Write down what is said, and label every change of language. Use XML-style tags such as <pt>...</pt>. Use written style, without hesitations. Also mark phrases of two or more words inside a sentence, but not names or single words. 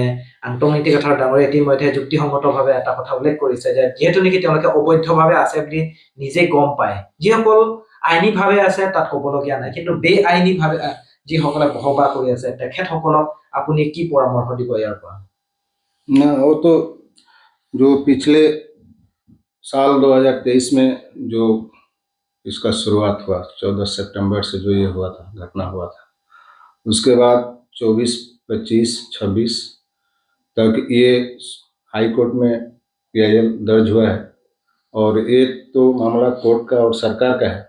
<as>আন্তঃনীতি কথাৰ ডাঙৰীয়া ইতিমধ্যে যুক্তিসংগতভাৱে এটা কথা উল্লেখ কৰিছে যে যিহেতু নেকি তেওঁলোকে অবৈধভাৱে আছে বুলি নিজে গম পায়, যিসকল আইনীভাৱে আছে তাত ক'বলগীয়া নাই, কিন্তু বেআইনীভাৱে যিসকলে বসবাস কৰি আছে তেখেতসকলক আপুনি কি পৰামৰ্শ দিব ইয়াৰ পৰা?</as> <hi>ना, वो तो जो पिछले साल 2023 में जो इसका शुरुआत हुआ 14 सितंबर से जो ये हुआ था, घटना हुआ था। उसके बाद 24, 25, 26 तक ये</hi> <en>high court</en> <hi>में PIL दर्ज हुआ है और एक तो मामला कोर्ट का और सरकार का है।</hi>